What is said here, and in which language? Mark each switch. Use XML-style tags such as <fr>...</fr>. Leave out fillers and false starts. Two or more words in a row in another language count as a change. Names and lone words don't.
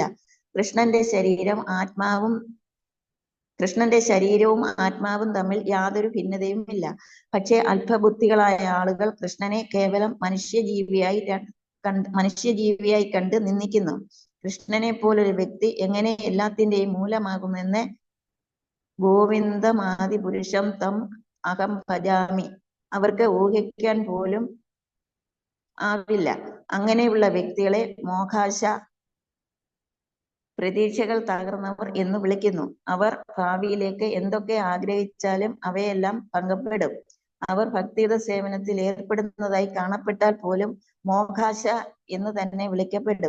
<ml>കൃഷ്ണന്റെ ശരീരവും ആത്മാവും തമ്മിൽ യാതൊരു ഭിന്നതയും ഇല്ല. പക്ഷേ അല്പബുദ്ധികളായ ആളുകൾ കൃഷ്ണനെ കേവലം മനുഷ്യജീവിയായി കണ്ട് നിന്ദിക്കുന്നു. കൃഷ്ണനെ പോലൊരു വ്യക്തി എങ്ങനെ എല്ലാത്തിന്റെയും മൂലമാകുമെന്ന്</ml> <sa>ഗോവിന്ദമാദി പുരുഷം തം അഹം ഭജാമി</sa> <ml>അവർക്ക് ഊഹിക്കാൻ പോലും ആവില്ല. അങ്ങനെയുള്ള വ്യക്തികളെ മോഹാശ പ്രതീക്ഷകൾ തകർന്നവർ എന്ന് വിളിക്കുന്നു. അവർ ഭാവിയിലേക്ക് എന്തൊക്കെ ആഗ്രഹിച്ചാലും അവയെല്ലാം ഭംഗപ്പെടും. അവർ ഭക്തിയുത സേവനത്തിൽ ഏർപ്പെടുന്നതായി കാണപ്പെട്ടാൽ പോലും മോഹാശ എന്ന് തന്നെ വിളിക്കപ്പെടും.</ml>